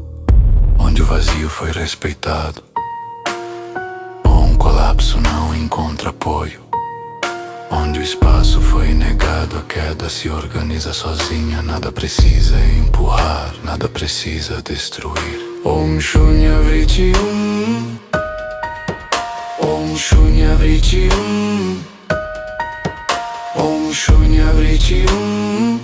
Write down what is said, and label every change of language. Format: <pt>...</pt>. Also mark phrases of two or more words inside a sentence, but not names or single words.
<pt>Onde o vazio foi respeitado, ou um colapso não encontra apoio. Onde o espaço foi negado, a queda se organiza sozinha. Nada precisa empurrar, nada precisa destruir.</pt> <sa>Om Shunya Vrityum, Om Shunya Vrityum, Om Shunya Vrityum.</sa>